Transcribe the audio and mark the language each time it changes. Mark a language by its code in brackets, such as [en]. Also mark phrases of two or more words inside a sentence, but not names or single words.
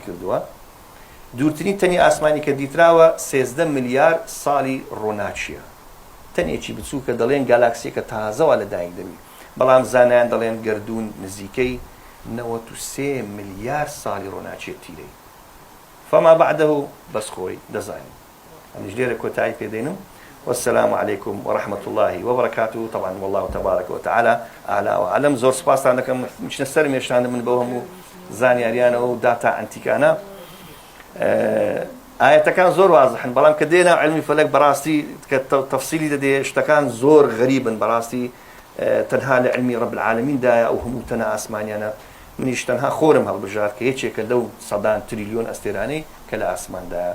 [ckb] کردووە دوورترین تەنی ئاسمانی کە دیتراوە 13 ملیار ساڵی ڕۆناچیە تەنێکی بچووکە دەڵێن گالاکسیەکە تازەوە لەدایک دەبی بەڵام زانایان دەڵێن گەردوون نزیکەی 93 ملیار ساڵی ڕۆناچێت تیرەی [ar] فما بعده [ckb] بەس خۆی دەزانین ئەمیش لێرە کۆتایی پێدەینم [ar] والسلام عليكم ورحمة الله وبركاته طبعا والله تبارك وتعالى أعلى وأعلم [ckb] زور سپاسان دەکەم چنە سەر مێشتان من بەوە هەموو زانیاریانە و داتا ئەنتیکانە ئاەتەکان زۆر وازحن بەڵام کە دێنا علمی فەلەک بەڕاستی کە تەفسیلی دەدێ شتەکان زۆر غەریبن بەڕاستی تەنها لە علمی [ar] رب العالمیندایە [ckb] ئەو هەموو تەنە ئاسمانیانە منیش تەنها خۆرم هەڵبژار کە یەکێکە لەو سەدان تریلیۆن ئەستێرانەی کە لە ئاسماندایە.